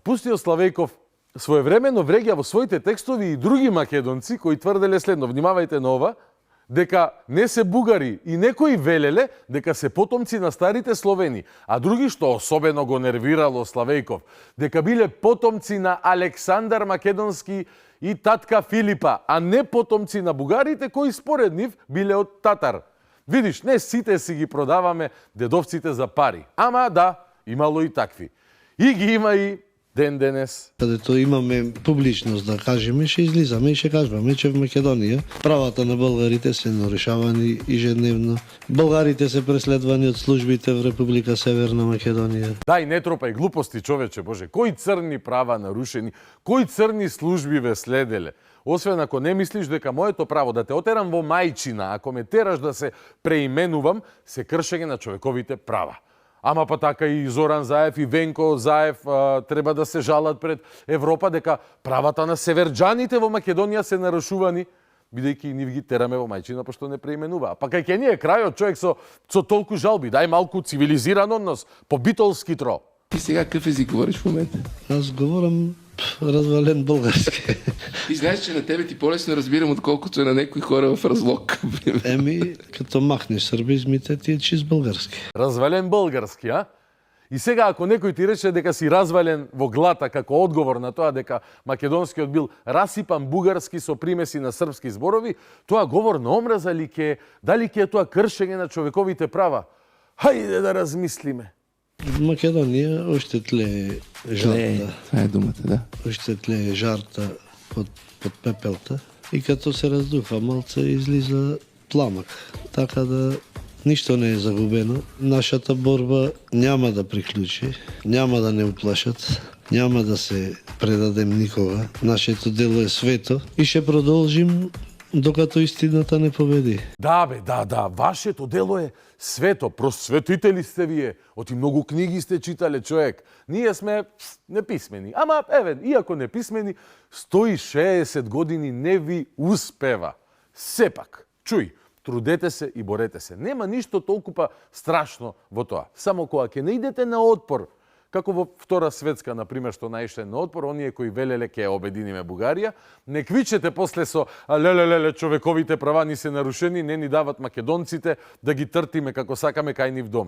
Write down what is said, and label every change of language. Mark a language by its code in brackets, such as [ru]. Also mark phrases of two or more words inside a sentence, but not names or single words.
[mk] Пустиот Славејков своевремено вреѓа во своите текстови и други македонци кои тврделе следно, внимавајте на ова, дека не се бугари и некои велеле дека се потомци на старите Словени, а други, што особено го нервирало Славејков, дека биле потомци на Александар Македонски и татка Филипа, а не потомци на бугарите кои според нив биле од татар. Видиш, не сите си ги продаваме дедовците за пари. Ама да, имало и такви. И ги има и ден денес. [bg] Кадето имаме публичност да кажеме, ще излизаме и ще кажеме, че в Македонија правата на българите се нарушавани ежедневно. Българите се преследвани од службите в Република Северна Македонија. [mk] Дај, не тропај глупости, човече, Боже. Кои црни права нарушени, кои црни служби ве следеле? Освен ако не мислиш дека моето право да те отерам во мајчина, ако ме тераш да се преименувам, се кршење на човековите права. Ама па така и Зоран Заев и Венко Заев треба да се жалат пред Европа дека правата на северџаните во Македонија се нарушувани, бидејќи и нив ги тераме во мајчина пошто не преименува. Па кај ке ни е крајот, човек со толку жалби, дај малку цивилизиран однос, по битолски тро. [bg] И сега какъв език говориш в момента? Аз говорам развален български. И знаеш, че на тебе ти по-лесно разбирам, отколкото е на некои хора в разлог. Еми, като махнеш сърбизмите, ти е чист български. Развален български, а? [mk] И сега, ако некој ти рече дека си развален во глата како одговор на тоа дека македонскиот бил расипан бугарски со примеси на српски зборови, тоа говор на омраза ли ке, дали ке е тоа кршење на човековите права? Хајде да размислиме. [bg] В Македонија още тлее жарта. Това е думата, да. Още тлее жарта под пепелта. И като се раздуха малце, излиза пламък. Така да ништо не е загубено. Нашата борба няма да приключи, няма да не уплашат, няма да се предадем никога. Нашето дело е свето и ще продолжим докато истината не победи. [mk] Да, бе, да, вашето дело е свето. Просветители сте вие. Оти многу книги сте читале, човек. Ние сме неписмени. Ама, еве, иако неписмени, 160 години не ви успева. Сепак, чуј, трудете се и борете се. Нема ништо толкупа страшно во тоа. Само кога ќе не идете на отпор, како во Втора светска, например, што наишле на отпор, оние кои велеле ке обединиме Бугарија, не квичете после со леле, човековите права ни се нарушени, не ни дават македонците да ги тртиме како сакаме кај нив дома.